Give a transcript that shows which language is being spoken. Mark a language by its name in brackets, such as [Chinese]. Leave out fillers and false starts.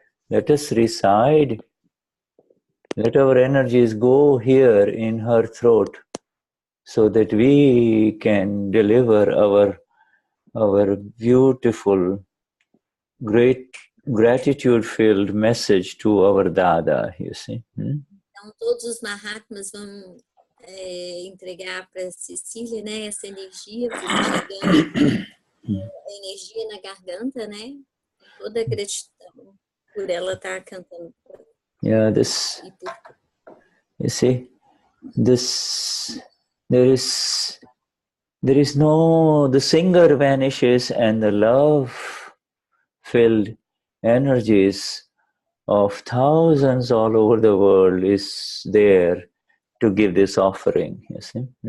[English] Let us reside. Let our energies go here in her throat, so that we can deliver our beautiful, great, gratitude-filled message to our Dada, you see. [Portuguese] Então, todos os Mahatmas vão entregar para Cecilia, né, essa energia, chegando a energia na garganta, né, toda a gratidão por ela estar cantando. [English] Yeah, this, you see, this, there is no, the singer vanishes and the love-filled energies of thousands all over the world is there to give this offering, you see.